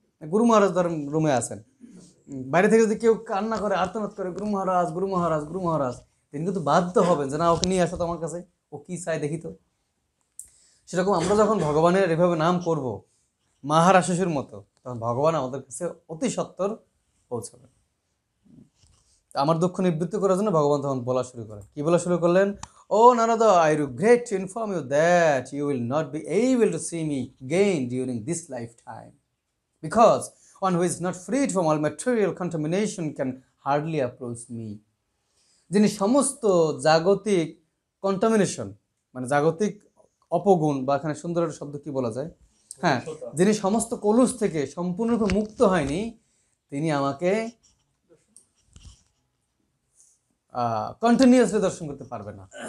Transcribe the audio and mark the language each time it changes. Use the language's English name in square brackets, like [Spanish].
[Bangla] গুরু মহারাজ ধরেন রুমে আছেন, বাইরে থেকে যদি কেউ কান্না করে আর্তনাদ করে গুরু মহারাজ গুরু মহারাজ গুরু মহারাজ, তিনি কিন্তু বাধ্য হবেন যে না ওকে নিয়ে আসো তো আমার কাছে, ও কি চাই দেখি তো। সেরকম আমরা যখন ভগবানের এভাবে নাম করব মহারাশিসুর মতো, তখন ভগবান আমাদের কাছে অতি সত্বর পৌঁছাবে। আমার দুঃখ নিবৃত্তি করার জন্য ভগবান তখন বলা শুরু করেন। কি বলা শুরু করলেন? [English] ও Narada, I regret to inform you that you will not be able to see me again during this lifetime, because one who is not freed from all material contamination can hardly approach me. [Bangla] যিনি সমস্ত জাগতিক contamination মানে জাগতিক অপগুণ, বা এখানে সুন্দর একটা শব্দ কি বলা যায়, হ্যাঁ, যিনি সমস্ত কলুষ থেকে সম্পূর্ণরূপে মুক্ত হয়নি, তিনি আমাকে কন্টিনিউয়াসলি দর্শন করতে পারবে না।